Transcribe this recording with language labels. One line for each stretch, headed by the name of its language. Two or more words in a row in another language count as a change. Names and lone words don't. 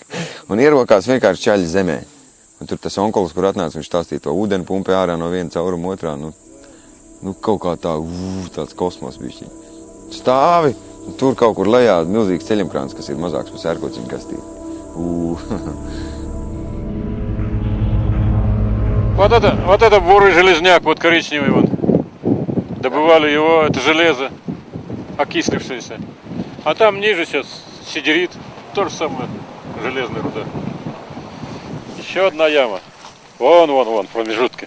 Latvian: Un ierokās vienkārši čaļi zemē. Un tur tas onkolis, kur atnāca, viņš stāstīja to ūdeni pumpi ārā no viena cauruma otrā. Kaut kā tāds kosmos bišķiņ. Stāvi, un tur kaut kur lejā milzīgs ceļamkrāns, kas ir mazāks par sērkociņu kastīti.
Russian: Вот это бурый железняк, вот коричневый вот. Добывали его, это железо, окислившееся. А там ниже сейчас сидерит, то же самое, железная руда. Еще одна яма. Вон, в промежутке.